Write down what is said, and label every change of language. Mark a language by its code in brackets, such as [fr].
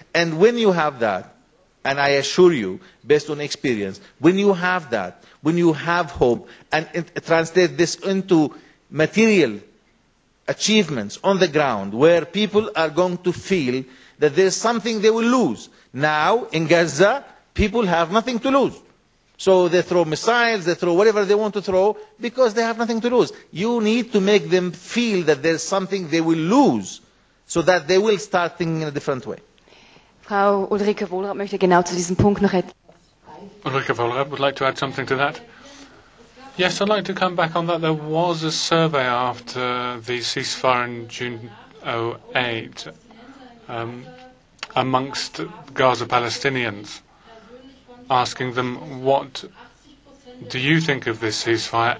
[en] And when you have that, and I assure you, based on experience, when you have that, when you have hope, and translate this into material achievements on the ground, where people are going to feel that there is something they will lose. Now, in Gaza, people have nothing to lose. So they throw missiles, they throw whatever they want to throw, because they have nothing to lose. You need to make them feel that there is something they will lose, so that they will start thinking in a different way. [de] Frau Ulrike Wohlrath möchte genau zu diesem Punkt noch etwas. [en] Ulrike Wohlrath would like to add something to that. Yes, I'd like to come back on that. There was a survey after the ceasefire in June 2008 amongst Gaza Palestinians, asking them, what do you think of this ceasefire?